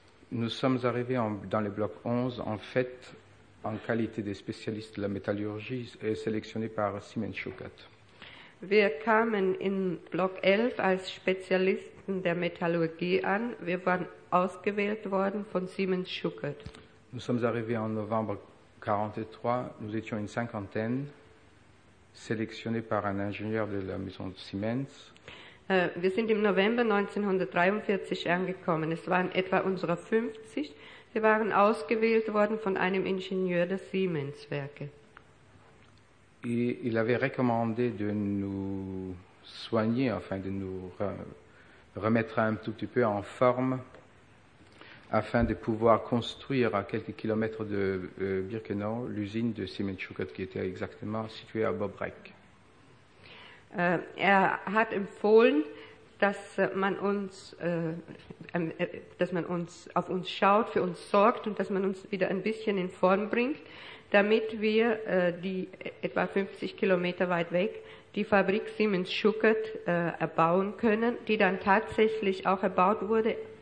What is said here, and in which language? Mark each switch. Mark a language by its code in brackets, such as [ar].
[fr] Nous sommes arrivés dans le bloc 11, en fait, en qualité de spécialiste de la métallurgie et sélectionné par Simon Schuckert. [de] Wir kamen in Block 11 als Spezialisten der Metallurgie an. Wir waren ausgewählt worden von Simon Schuckert. [fr] Nous sommes arrivés en novembre 43. Nous étions une cinquantaine, sélectionnés par un ingénieur de la maison de Siemens. [de] Wir sind im November 1943 angekommen. Es waren etwa unsere 50. Wir waren ausgewählt worden von einem Ingenieur der Siemens-Werke. [fr] Et il avait recommandé de nous soigner, enfin de nous remettre un tout petit peu en forme, afin de pouvoir construire à quelques kilomètres de Birkenau l'usine de Siemens Schuckert, qui était exactement située à Bobrecht. [de] Er hat empfohlen, dass man uns auf uns schaut, für uns sorgt und dass man uns wieder ein bisschen in Form bringt, damit wir die etwa 50 Kilometer weit weg die Fabrik Siemens Schuckert erbauen können, die dann tatsächlich auch erbaut wurde.